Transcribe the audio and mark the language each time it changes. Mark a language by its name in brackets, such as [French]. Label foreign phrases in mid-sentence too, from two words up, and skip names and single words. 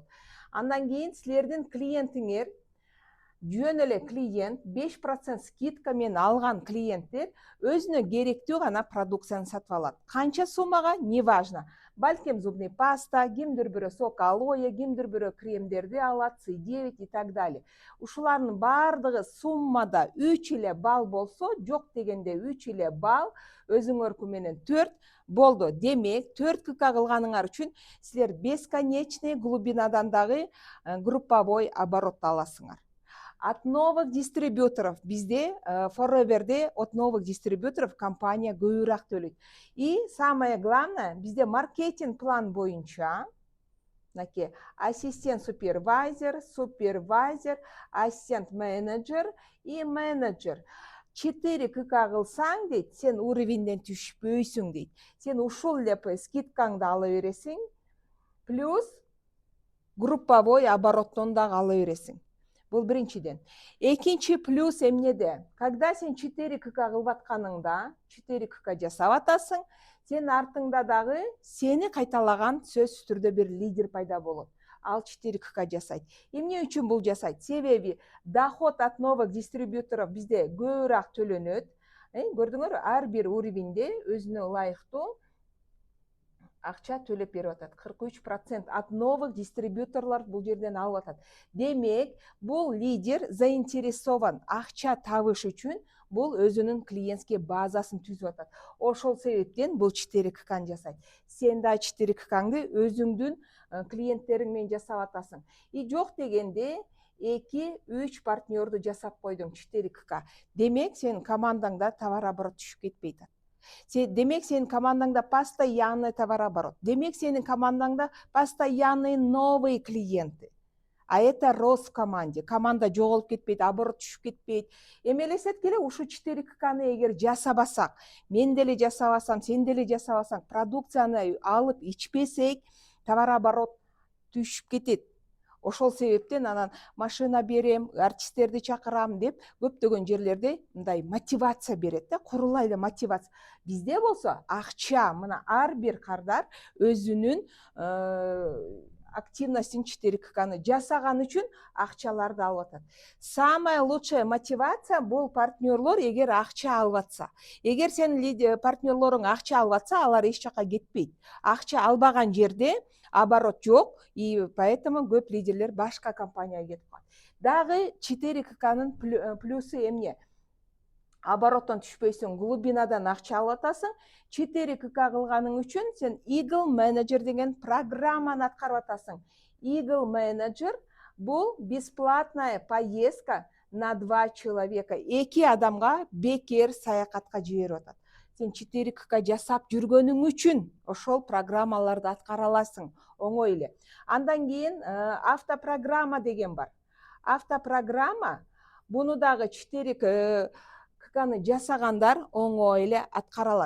[Kyrgyz] Андан кийин силердин клиентиңер жөн эле клиент 5% скидка менен алган клиенттер өзүнө керектүү гана продукцияны сатып алат. Канча суммага? Неважно. Балким [Russian] зубный паста, [Kyrgyz] кимдир бирөө [Russian] сок алоэ, [Kyrgyz] кимдир бирөө кремдерди алат, [Russian] C9 и так далее. [Kyrgyz] Ушулардын баардыгы суммада 3 эле балл болсо, жок дегенде 3 эле балл, өзүңөркү менен 4 болду. Демек, 4К кылганыңар үчүн силер бесконечный глубинадан дагы [Russian] групповой оборот [Kyrgyz] аласыңар. [Russian] От новых дистрибьюторов, [Kyrgyz] бизде Forever'де [Russian] от новых дистрибьюторов [Kyrgyz] компания көбүрөөк төлөйт. [Russian] И самое главное, [Kyrgyz] bizde [Russian] маркетинг план [Kyrgyz] боюнча [Russian] ассистент супервайзер, ассистент менеджер и менеджер [Kyrgyz] 4К кылсаң дейт, сен уровеньден түшпөйсүң дейт. Сен ушул эле скидкаңды ала бересиң, плюс групповой обороттон дагы ала бересиң. Бул биринчиден. Экинчи плюс эмнеде? Когда сен 4К кылып атканыңда, 4К жасап атасың, сен артыңда дагы сени кайталаган сөзсүз түрдө бир лидер пайда болот. Ал 4К жасайт. Эмне үчүн бул жасайт? Себеби [Russian] доход от новых дистрибьюторов [Kyrgyz] бизде көбүрөөк төлөнөт. Көрдүңөр, ар бир уровеньде өзүнө ылайыктуу акча төлөп берип атат. 43% [Russian] от новых [Kyrgyz] дистрибьюторлор бул жерден алып атат. Демек, бул лидер заинтересован акча табыш үчүн бул өзүнүн клиентский базасын түзүп атат. Ошол себептен бул 4К жасайт. Сен да 4Кңды өзүңдүн клиенттериң менен жасап атасың. И жок дегенде 2-3 партнерду жасап койдуң 4К. Демек, сен командаңда товар оборот түшүп кетпейт. Демек, сенин командаңда [Russian] постоянный товарооборот. [Kyrgyz] Демек, сенин командаңда [Russian] постоянные новые клиенты. А это рост в команде. [Kyrgyz] Команда жоголуп кетпейт, оборот түшүп кетпейт. Эмелесет келе ушу 4Кны эгер жасабасак, мен деле жасабасам, сен деле жасабасаң, продукцияны алып ичпесек, товарооборот түшүп кетет. Ошол себептен анан машина берем, артисттерди чакырам деп көптөгөн жерлерде мындай мотивация берет да, курулай эле мотивация. Бизде болсо акча, мына ар бир кардар өзүнүн активностин 4Кны жасаган үчүн акчаларды алып атат. [Russian] Самая лучшая мотивация [Kyrgyz] бул партнерлор эгер акча алып атса. Эгер сенин партнерлоруң акча алып атса, алар эч жака кетпейт. Акча албаган жерде оборот жок, [Russian] и поэтому [Kyrgyz] көп лидерлер башка компанияга кетип калат. Дагы 4Кнын плюсу эмне? Обороттон түшпөйсүң, глубинадан акча алып атасың. 4К кылганың үчүн сен Eagle Manager деген программаны аткарып атасың. [Russian] Eagle Manager бул бесплатная поездка на 2 человека. [Kyrgyz] 2 адамга бекер саякатка жиберип атат. Сен 4К жасап жүргөнүң үчүн ошол программаларды аткара аласың, оңой эле. Андан кийин автопрограмма деген бар. Автопрограмма буну дагы 4Кны жасагандар оңой эле аткара алат.